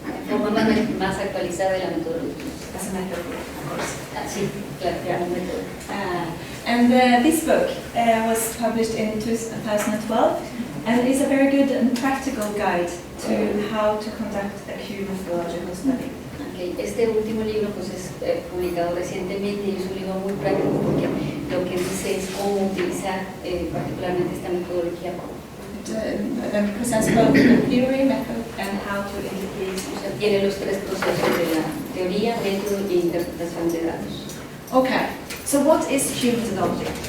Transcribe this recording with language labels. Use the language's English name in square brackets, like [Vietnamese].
[Spanish] La forma más actualizada de la metodología. [English] As a method, of course. [Spanish] Sí, claro, [English] Yeah. [Spanish] como método. [English] And this book was published in 2012 and is a very good and practical guide to how to conduct a Cuban methodological study. Okay. [Spanish] Este último libro pues es publicado recientemente y es un libro muy práctico porque lo que dice es cómo utilizar particularmente esta metodología. [English] It presents both the theory, method, and how to interpret. [Spanish] O sea, tiene los tres procesos de la teoría, método e interpretación de datos. [English] Okay, so what is Cuban methodology?